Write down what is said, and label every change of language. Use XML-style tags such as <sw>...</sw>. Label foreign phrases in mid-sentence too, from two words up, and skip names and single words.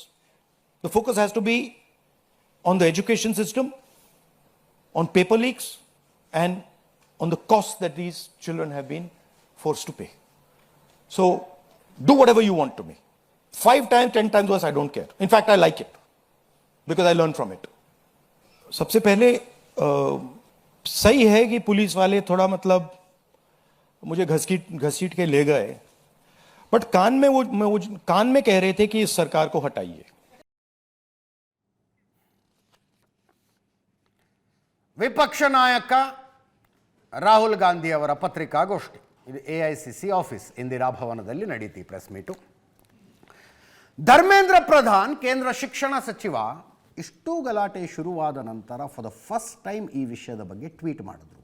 <en>The focus has to be on the education system, on paper leaks, and on the costs that these children have been forced to pay. So, do whatever you want to me. 5 times, 10 times worse, I don't care. In fact, I like it. Because I learned from it.</en> <hi>सबसे पहले सही है कि पुलिस वाले थोड़ा मतलब मुझे घसीट के ले गए, बट कान में कह रहे थे कि इस सरकार को हटाइए.</hi> <kn>ವಿಪಕ್ಷ ನಾಯಕ ರಾಹುಲ್ ಗಾಂಧಿ ಅವರ ಪತ್ರಿಕಾಗೋಷ್ಠಿ, ಇದು AICC ಆಫೀಸ್ ಇಂದಿರಾ ಭವನದಲ್ಲಿ ನಡೀತಿ</kn> <en>press meet.</en> <kn>ಧರ್ಮೇಂದ್ರ ಪ್ರಧಾನ್ ಕೇಂದ್ರ ಶಿಕ್ಷಣ ಸಚಿವ ಇಷ್ಟೂ ಗಲಾಟೆ ಶುರುವಾದ ನಂತರ</kn> <en>for the first time</en> <kn>ಈ ವಿಷಯದ ಬಗ್ಗೆ ಟ್ವೀಟ್ ಮಾಡಿದ್ರು.</kn>